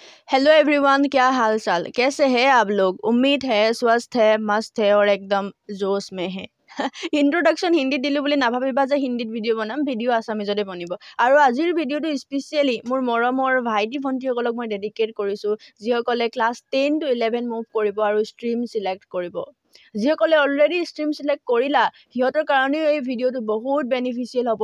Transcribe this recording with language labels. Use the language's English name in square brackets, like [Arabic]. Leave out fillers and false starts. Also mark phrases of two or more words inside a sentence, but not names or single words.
[English] hello everyone, [Hindi] क्या हाल चाल, कैसे हैं आप लोग। उम्मीद है स्वस्थ है, मस्त है और एकदम जोश में है। [Assamese] ইন্ট্ৰডাকশ্যন হিন্দীত দিলোঁ বুলি নাভাবিবা যে হিন্দীত ভিডিঅ' বনাম, ভিডিঅ' আছামিজতে বনিব। আৰু আজিৰ ভিডিঅ'টো স্পেচিয়েলি মোৰ মৰমৰ ভাইটি ভণ্টিসকলক মই ডেডিকেট কৰিছোঁ, যিসকলে ক্লাছ 10 to 11 মুভ কৰিব আৰু [English] stream select [Assamese] কৰিব। যিসকলে [English] already stream select [Assamese] কৰিলা, সিহঁতৰ কাৰণেও এই ভিডিঅ'টো বহুত বেনিফিচিয়েল হ'ব।